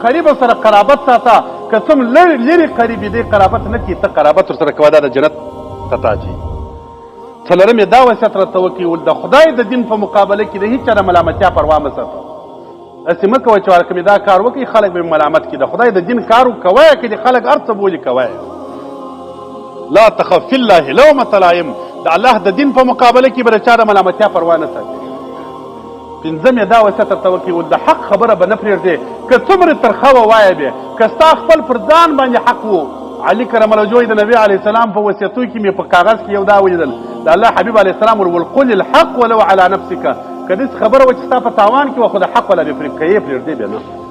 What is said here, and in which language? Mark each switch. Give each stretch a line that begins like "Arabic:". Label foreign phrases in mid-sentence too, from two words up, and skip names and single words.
Pashto: قریب سره قرابت ساته که څوم لرې قریب دی قرابت نه کړي ته قرابت ورسره کوه دا د جنت ته ته اچوي څلورم یې دا وصیت راته وکړي ول د خدای د دین په مقابله کې د هېڅ چا د ملامتیا پروا مه ساته هسې مه کوه چې ورکه مې دا کار وکړي خلک به مې ملامت کړي د خدای د دین کار کوی که د خلک هر څه بولي کوی
Arabic: لا تخف فی الله لومة لائم
Pashto: د الله د دین په مقابله کې به د چا د ملامتیا پروا نه ساتي پنځم یې دا وصیت ورته وکړي ول د حق خبره به نه پرېږدې که څومره ترخه وه وایه بې که ستا خپل پر ځان باندې حق و
Arabic: علي کرم الله وجهه د نبی علیه السلام په وصیتو کې مې په کاغذ کې یو دا ولیدل د الله حبیب علیه السلام ول قل الحق ولو على نفسك کدی خبره و چې ستا په تاوان کې و خو د حق ولا به پرې کوي پرې دې به نه